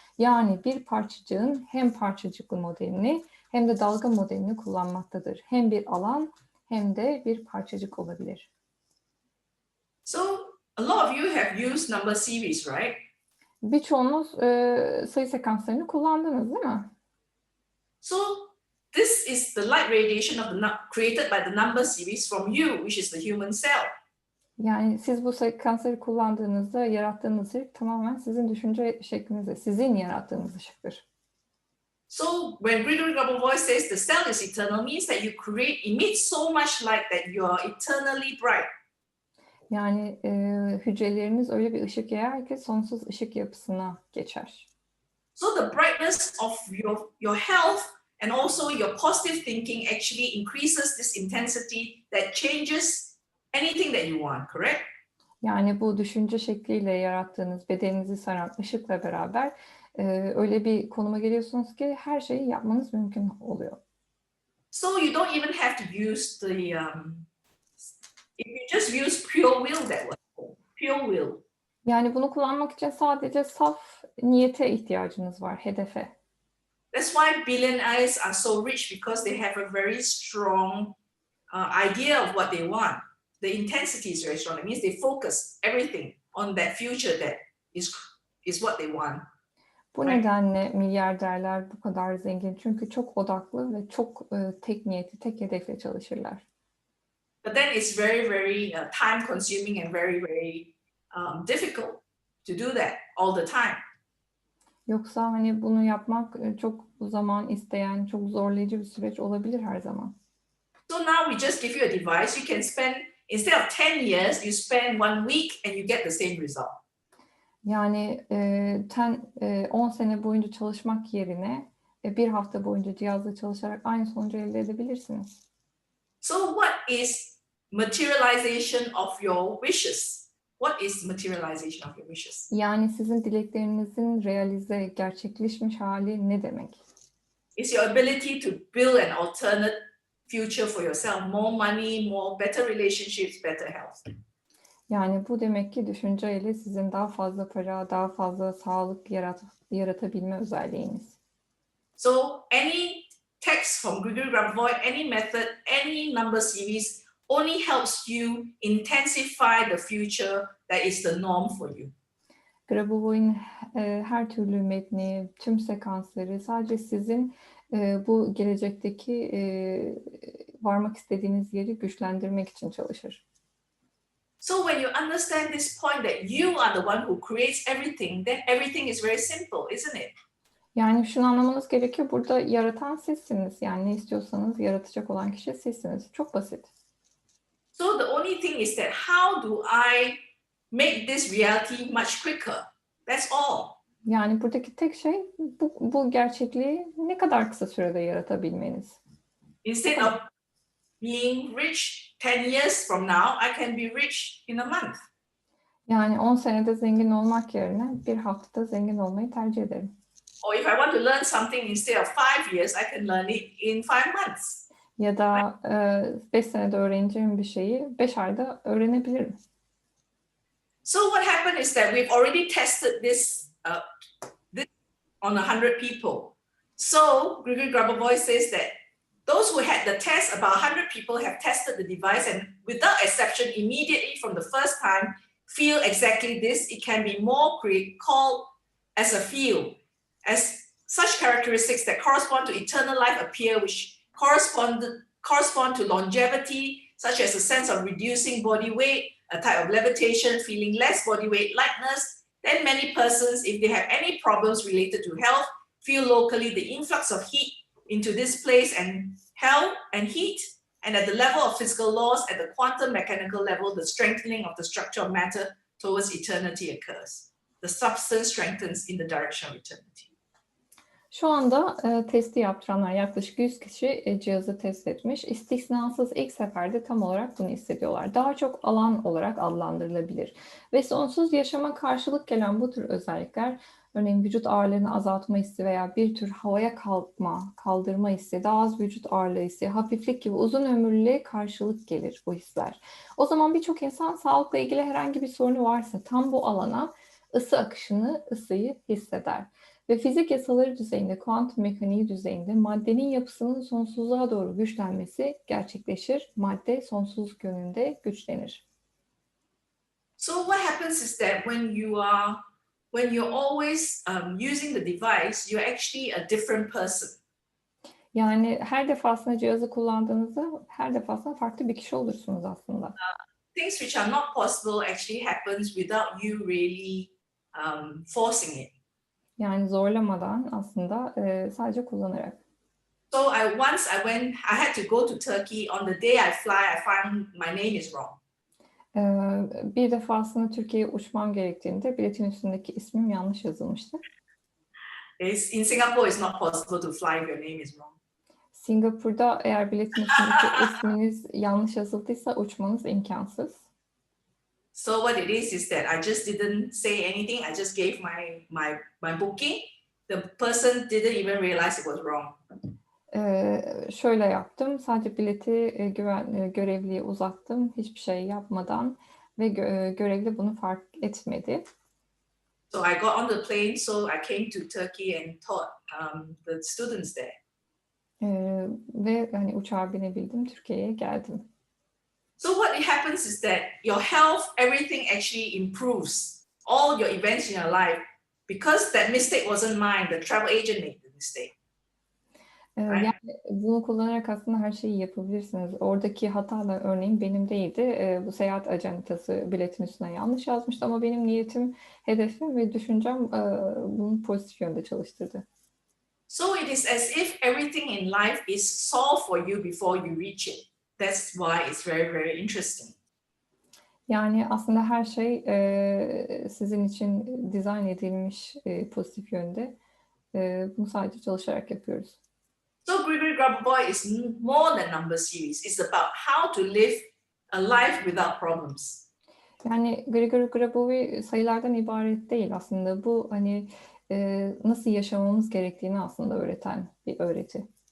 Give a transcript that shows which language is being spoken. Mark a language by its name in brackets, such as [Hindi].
[Turkish] Yani bir parçacığın hem parçacıklı modelini hem de dalga modelini kullanmaktadır. Hem bir alan hem de bir parçacık olabilir. [English] So a lot of you have used number series, right? [Turkish] Birçoğunuz sayı sekanslarını kullandınız, değil mi? [English] So this is the light radiation created by the number series from you, which is the human cell. [Turkish] Yani siz bu sekansları kullandığınızda yarattığınız ışık tamamen sizin düşünce şeklinizde, sizin yarattığınız ışıktır. [English] So when Grigori Grabovoi says the cell is eternal, means that you emit so much light that you are eternally bright. [Turkish] Yani hücreleriniz öyle bir ışık yayar ki sonsuz ışık yapısına geçer. [English] So the brightness of your health and also your positive thinking actually increases this intensity that changes anything that you want, correct? [Turkish] Yani bu düşünce şekliyle yarattığınız bedeninizi saran ışıkla beraber öyle bir konuma geliyorsunuz ki her şeyi yapmanız mümkün oluyor. [English] So you don't even have to use if you just use pure will, that was pure will. [Turkish] Yani bunu kullanmak için sadece saf niyete ihtiyacınız var, hedefe. [English] That's why billionaires are so rich, because they have a very strong idea of what they want. The intensity is very strong. It means they focus everything on that future that is what they want. [Turkish] Bu nedenle milyarderler bu kadar zengin. Çünkü çok odaklı ve çok tek niyetli, tek hedefle çalışırlar. [English] But then it's very, very time consuming and very, very difficult to do that all the time. [Turkish] Yoksa hani bunu yapmak çok zaman isteyen, çok zorlayıcı bir süreç olabilir her zaman. [English] So now we just give you a device. You can spend, instead of 10 years, you spend 1 week and you get the same result. [Turkish] Yani 10 sene boyunca çalışmak yerine bir hafta boyunca cihazla çalışarak aynı sonucu elde edebilirsiniz. [English] So what is materialization of your wishes? What is materialization of your wishes? [Turkish] Yani sizin dileklerinizin realize, gerçekleşmiş hali ne demek? [English] It's your ability to build an alternate future for yourself, more money, better relationships, better health. [Turkish] Yani bu demek ki düşünceyle sizin daha fazla para, daha fazla sağlık yaratabilme özelliğiniz. [English] So any text from Grigori Grabovoi, any method, any number series only helps you intensify the future that is the norm for you. [Turkish] Grabovoy'un her türlü metni, tüm sekansları sadece sizin bu gelecekteki varmak istediğiniz yeri güçlendirmek için çalışır. [English] So when you understand this point that you are the one who creates everything, then everything is very simple, isn't it? [Turkish] Yani şunu anlamanız gerekiyor. Burada yaratan sizsiniz. Yani ne istiyorsanız yaratacak olan kişi sizsiniz. Çok basit. [English] So the only thing is that how do I make this reality much quicker? That's all. [Turkish] Yani buradaki tek şey bu gerçekliği ne kadar kısa sürede yaratabilmeniz. [English] Instead of being rich 10 years from now, I can be rich in a month. [Turkish] Yani 10 senede zengin olmak yerine bir haftada zengin olmayı tercih ederim. [English] Or if I want to learn something instead of 5 years, I can learn it in 5 months. [Turkish] Ya da 5 senede öğreneceğim bir şeyi 5 ayda öğrenebilirim. [English] So what happened is that we've already tested this on 100 people. So Grigori Grabovoi says that those who had the test, about 100 people have tested the device and without exception, immediately from the first time, feel exactly this. It can be more called as a feel, as such characteristics that correspond to eternal life appear, which correspond to longevity, such as a sense of reducing body weight, a type of levitation, feeling less body weight lightness. Then many persons, if they have any problems related to health, feel locally the influx of heat into this place and heat, and at the level of physical laws, at the quantum mechanical level, the strengthening of the structure of matter towards eternity occurs. The substance strengthens in the direction of eternity. [Turkish] Şu anda testi yaptıranlar yaklaşık 100 kişi cihazı test etmiş. İstisnasız ilk seferde tam olarak bunu hissediyorlar. Daha çok alan olarak adlandırılabilir. Ve sonsuz yaşama karşılık gelen bu tür özellikler, örneğin vücut ağırlığını azaltma hissi veya bir tür havaya kalkma, kaldırma hissi, daha az vücut ağırlığı hissi, hafiflik gibi uzun ömürlüğe karşılık gelir bu hisler. O zaman birçok insan sağlıkla ilgili herhangi bir sorunu varsa tam bu alana ısıyı hisseder. Ve fizik yasaları düzeyinde, kuantum mekaniği düzeyinde maddenin yapısının sonsuzluğa doğru güçlenmesi gerçekleşir. Madde sonsuzluk yönünde güçlenir. [English] So what happens is that when you're always using the device, you're actually a different person. [Turkish] Yani her defasında cihazı kullandığınızda her defasında farklı bir kişi olursunuz aslında. [English] Things which are not possible actually happens without you really forcing it. [Turkish] Yani zorlamadan aslında sadece kullanarak. [English] So I had to go to Turkey. On the day I fly, I found my name is wrong. [Turkish] Bir defasında Türkiye'ye uçmam gerektiğinde biletin üstündeki ismim yanlış yazılmıştı. [English] In Singapore, it's not possible to fly if your name is wrong. [Turkish] Singapur'da eğer biletin üstündeki isminiz yanlış yazıldıysa uçmanız imkansız. [English] So what it is that I just didn't say anything. I just gave my booking. The person didn't even realize it was wrong. [Turkish] Şöyle yaptım. Sadece bileti görevliye uzattım. Hiçbir şey yapmadan ve görevli bunu fark etmedi. [English] So I got on the plane. So I came to Turkey and taught the students there. [Turkish] Ve hani uçağa binebildim. Türkiye'ye geldim. [English] So what happens is that your health, everything actually improves. All your events in your life, because that mistake wasn't mine. The travel agent made the mistake. [Turkish] Yani bunu kullanarak aslında her şeyi yapabilirsiniz. Oradaki hata da örneğin benim değildi. Bu seyahat acentası biletin üstüne yanlış yazmıştı ama benim niyetim, hedefim ve düşüncem bunu pozitif yönde çalıştırdı. [English] So it is as if everything in life is solved for you before you reach it. That's why it's very, very interesting. [Turkish] Yani aslında her şey sizin için dizayn edilmiş pozitif yönde. Bunu sadece çalışarak yapıyoruz. [English] So Grigori Grabovoi is more than number series. It's about how to live a life without problems. [Turkish] Yani Grigori Grabovoi sayılardan ibaret değil aslında. Bu hani nasıl yaşamamız gerektiğini aslında öğreten bir öğreti.